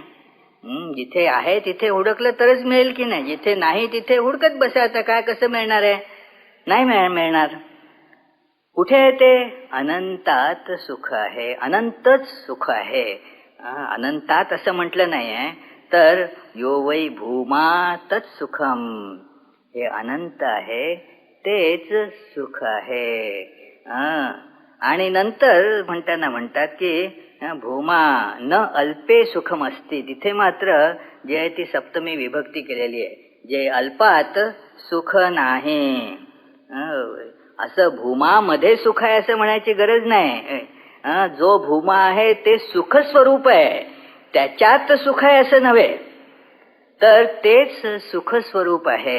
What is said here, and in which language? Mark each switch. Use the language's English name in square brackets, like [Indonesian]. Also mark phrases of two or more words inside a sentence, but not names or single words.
[Marathi] जिथे आहे तिथे हुडकलं तरच मिळेल की नाही, जिथे नाही तिथे हुडकत बसायचं. काय कसं मिळणार आहे? नाही मिळणार. कुठे आहे ते? अनंतात सुख आहे, अनंतच सुख आहे. अनंतात असं म्हटलं नाही आहे तर [Sanskrit] यो वै भूमा तत्सुखम. [Marathi] हे अनंत आहे तेच सुख आहे. आणि नंतर म्हणताना म्हणतात की [Sanskrit] भूमा न अल्पे सुखम असती. [Marathi] तिथे मात्र जे आहे ती सप्तमी विभक्ती केलेली आहे, जे अल्पात सुख नाही. असं भूमामध्ये सुख आहे असं म्हणायची गरज नाही. जो भूमा आहे ते सुख स्वरूप आहे, त्याच्यात सुख आहे असं नव्हे, तर तेच सुख स्वरूप आहे.